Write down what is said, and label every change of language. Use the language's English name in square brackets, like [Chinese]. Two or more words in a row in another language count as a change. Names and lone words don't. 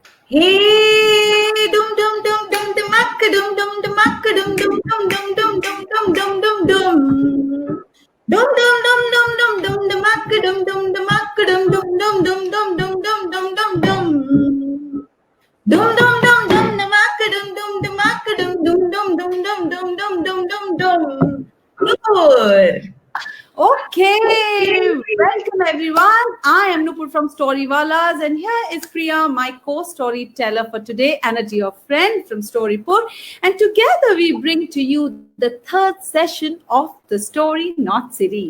[English] Hey, dum dum dum dum dum dum dum dum dum dum dum dum dum dum dum dum dum. Dum dum dum dum dum dum dum dum dum dum dum dum dum dum dum dum dum dum dum dum. Dum dum dum dum dum dum dum dum dum dum dum dum dum dum dum. Good. Okay, welcome everyone. I am Nupur from Storywallahs, and here is Priya, my co-storyteller for today, and a dear friend from Storipur. And together we bring to you the third session of the Story Not series.